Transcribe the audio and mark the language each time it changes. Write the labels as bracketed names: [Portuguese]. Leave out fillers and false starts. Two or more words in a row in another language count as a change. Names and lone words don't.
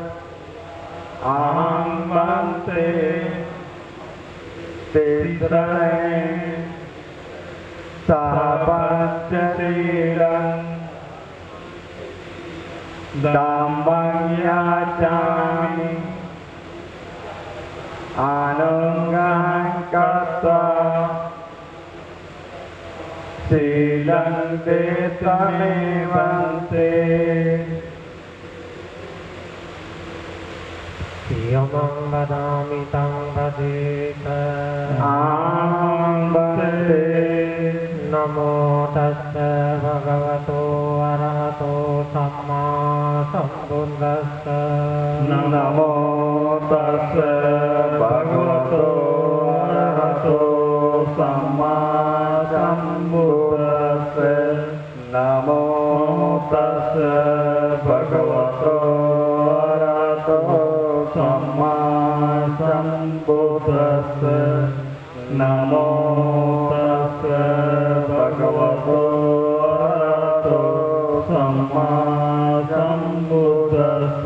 [Pali] अहं वन्दे तीसरेण सह पंचशीलं धम्मं याचामि अनुग्रहं कृत्वा शीलं देशमेवन्ते यमं वदामि तं वदेत अहं वन्दे नमो तस्स भगवतो अरहतो सम्मा सम्बुद्धस्स नमो तस्स भगवतो अरहतो सम्मा सम्बुद्धस्स नमो तस्स भगवतो अरहतो सम्मा सम्बुद्धस्स नमो तस्स भगवतो अरहतो सम्मा सम्बुद्धस्स